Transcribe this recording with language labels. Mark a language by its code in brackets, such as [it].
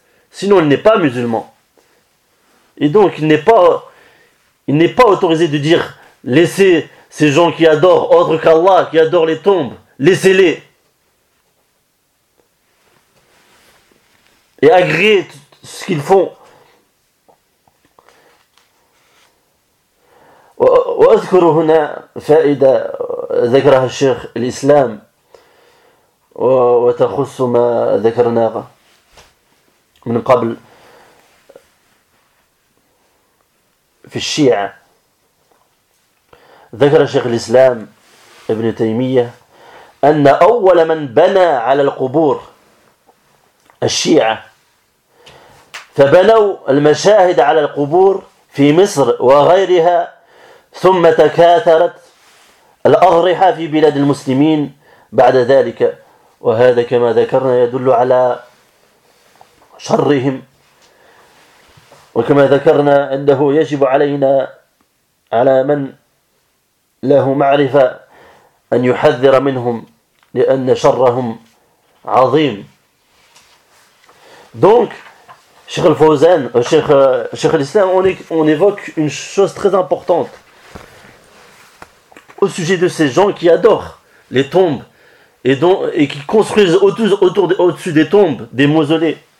[fr] Sinon il n'est pas musulman. Et donc il n'est pas autorisé de dire laissez ces gens qui adorent autre qu'Allah, qui adorent les tombes, laissez-les. Et agréer tout ce qu'ils font. [ar] واذكر هنا فائدة ذكرها الشيخ الإسلام وتخص ما ذكرناه من قبل في الشيعة. ذكر الشيخ الإسلام ابن تيمية أن أول من بنى على القبور الشيعة فبنوا المشاهد على القبور في مصر وغيرها ثم تكاثرت الأضرحة في بلاد المسلمين بعد ذلك وهذا كما ذكرنا يدل على شرهم وكما ذكرنا أنه يجب علينا على من له معرفة أن يحذر منهم لأن شرهم عظيم. [fr] دونك Cheikh Al-Fawzan, Cheikh Al-Islam, on évoque une chose très importante au sujet de ces gens qui adorent les tombes et qui construisent au-dessus des tombes, des mausolées.